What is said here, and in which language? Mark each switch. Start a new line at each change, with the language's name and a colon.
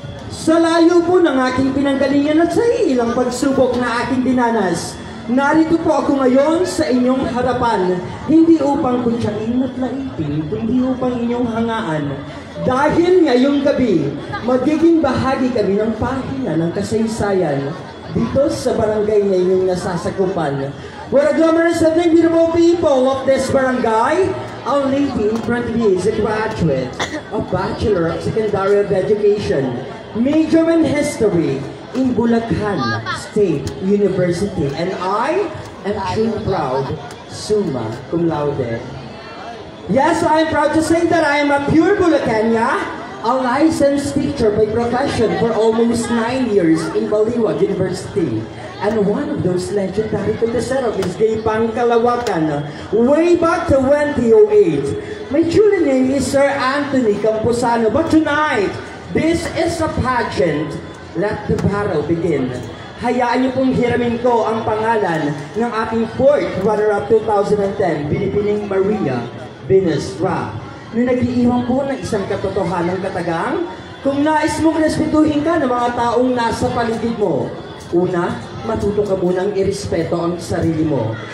Filipino: Sa layo po ng aking pinanggalingan at sa ilang pagsubok na aking dinanas, narito po ako ngayon sa inyong harapan, hindi upang kuntsain at laipin, kundi upang inyong hangaan. Dahil ngayong gabi, magiging bahagi kami ng pahina ng kasaysayan dito sa barangay na inyong nasasakupan.
English: What a glamorous and beautiful people of this barangay. Our lady in front of you is a graduate of Bachelor of Secondary Education, major in history in Bulacan State University, and I am truly proud, summa cum laude. Yes, I am proud to say that I am a pure Bulacania, a licensed teacher by profession for almost 9 years in Baliwag University. And one of those legendary conteseros is Gay Pangkalawakan, way back to 2008. My true name is Sir Anthony Camposano, but tonight, this is a pageant. Let the battle begin.
Filipino: Hayaan niyo pong hiramin ko ang pangalan ng ating 4th runner-up 2010, Binibining Maria Binestra, na nag-iiwan po ng isang katotohanan katagang, kung nais mong respetuhin ka ng mga taong nasa paligid mo, una, matuto ka munang irespeto ang sarili mo.